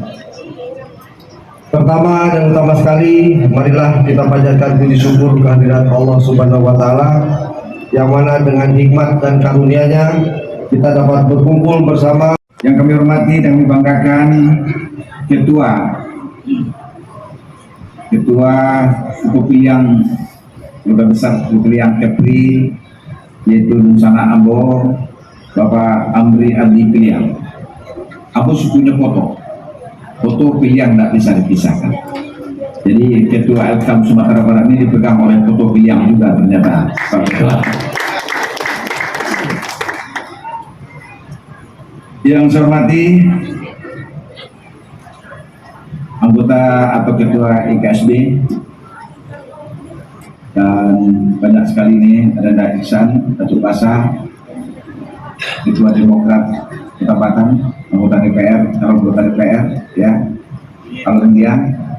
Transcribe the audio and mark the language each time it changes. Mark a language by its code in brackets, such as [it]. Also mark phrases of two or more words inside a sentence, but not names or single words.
[id] Pertama dan utama sekali, marilah kita panjatkan puji syukur kehadirat Allah [ar] سبحانه وتعالى, [id] yang mana dengan hikmat dan karunia-Nya kita dapat berkumpul bersama. Yang kami hormati dan kami banggakan Ketua Suku Piliang Keluarga Besar Suku Piliang Kepri, yaitu Nusana Ambo, Bapak Amri Adi Piliang. Ambo sukunya foto Piliang tidak bisa dipisahkan. Jadi Ketua Elkam Sumatera Barat ini dipegang oleh foto Piliang juga ternyata. Yang saya hormati anggota atau Ketua IKSB, dan banyak sekali ini ada Dak Iksan, Datuk Basa, Ketua Demokrat Kota Batam, anggota DPR, calon anggota DPR, ya, kalau kemudian